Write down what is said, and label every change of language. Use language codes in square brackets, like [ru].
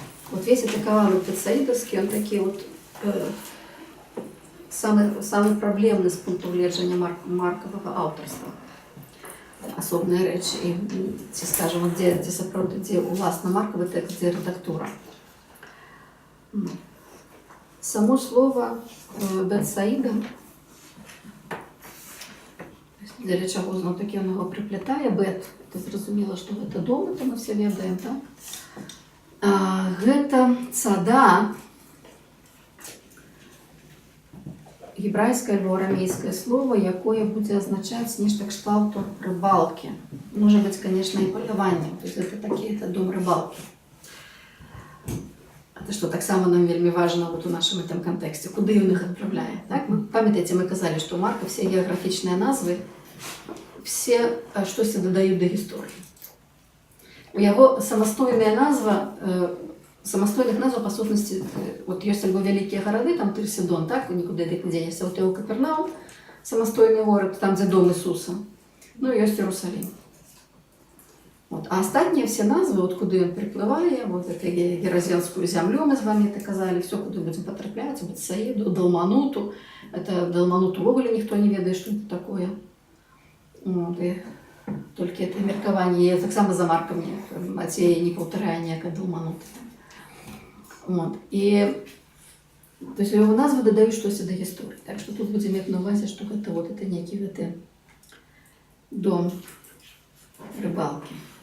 [ru] Вот весь этот кавалок Бетсаидовский, он такие вот самый проблемный с пункту гледжання Маркового авторства. [be] асобныя рэчы і ці скажам, дзе сапраўды, дзе уласна маркавы тэкст, дзе рэдактура. Само слово Бетсаида, для чаго зноў такі ён яго прыплятае, бет, это зразумела, што гэта дом, это мы все ведаем, так? Гэта цада, гебрайскае або арамейскае слово, якое будзе азначаць нешта кшталту рыбалкі. Можа быць, конечно, і паляванне, то есть это такі, это дом рыбалкі. Это што таксама нам вельмі важна вот у нашым этом кантэксце, куды ён іх адпраўляе. Так? Памятаеце, мы казалі, што у Марка все геаграфічныя назвы, все штосьці дадаюць да гісторыі. У яго самастойная назва, самастойных назва, па сутнасці, вот ёсць альбо вялікія гарады, там Тыр-Сідон, так, нікуды ад іх не дзенешся, вот у Капернаум, самастойны горад, там, дзе дом Ісуса, ну і ёсць Іерусалім. Вот. А астатнія все назвы, вот куды ён прыплывае, вот это Геразенскую зямлю мы з вами это казалі, все, куды будзем патрапляць, Бетсаіду, Далмануту, это Далмануту увогуле ніхто не ведае, што это такое. Вот, і толькі это меркаванне, таксама за маркамі, Мацея не паўтарае ніякая Далманута. Вот. І то есть у яго назвы дадаюць штосьці да гісторыі. Так што тут будзем мець на ўвазе, што гэта вот это нейкі гэты дом рыбалкі.